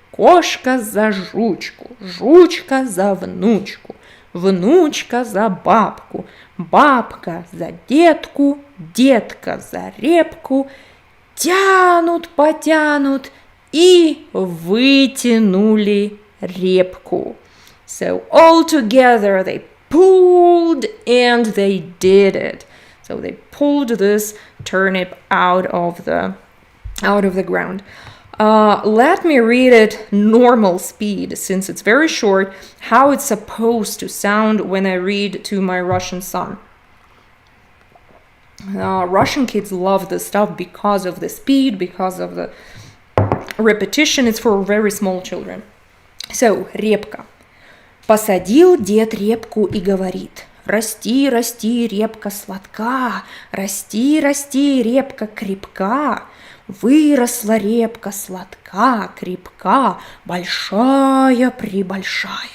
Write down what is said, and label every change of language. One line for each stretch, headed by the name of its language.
Russian: Кошка за жучку. Жучка за внучку. Внучка за бабку, бабка за детку, детка за репку, тянут, потянут и вытянули репку.
English: So all together they pulled and they did it. So they pulled this turnip out of the ground. Let me read it normal speed, since it's very short, how it's supposed to sound when I read to my Russian son. Russian kids love this stuff because of the speed, because of the repetition. It's for very small children. So, репка.
Russian: Посадил дед репку и говорит: расти, расти, репка сладка, расти, расти, репка крепка. Выросла репка сладка, крепка, большая-пребольшая.